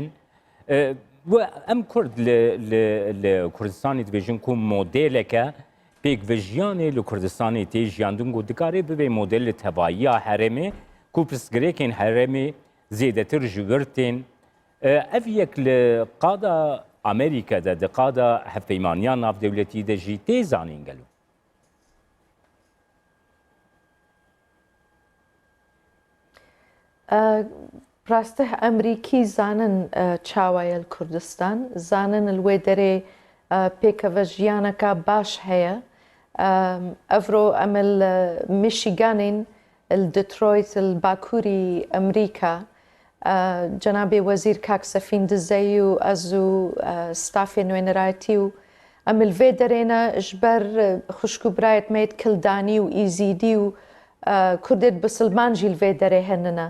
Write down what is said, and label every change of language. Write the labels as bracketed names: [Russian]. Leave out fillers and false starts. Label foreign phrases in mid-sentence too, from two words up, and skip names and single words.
[Kurdish] Em Kurd li Kurdistanê dibêjin ku modeleke pêkvejiyanê li Kurdistanê tê jiyandin got dikarê bibe model li tevayiya herêmê ku pirsgirêkên herêmê zêdetir ji wir tên. Ev yek li qada Amerîka de di qada hevpeymaniya navdewletî de jî tê zanîn gelo. ڕاستە ئەمریکی زانن چاوایە کوردستان، زانن لێ دەرێ پێکەوە ژیانەکە باش هەیە. ئەڤرۆ ئەمە میشیگانین دترۆیت باکووری ئەمریکا جەنابێ وەزیر کاک سەفین دزەی و ئەز و ستافێ نوێنەرایەتی و ئەمە لێ دەرێنە ژبەر خوشکوبرایەت مێت کلدانی و ئیزیدی و کوردێت بسلمانجی لێ دەرێ هێننە.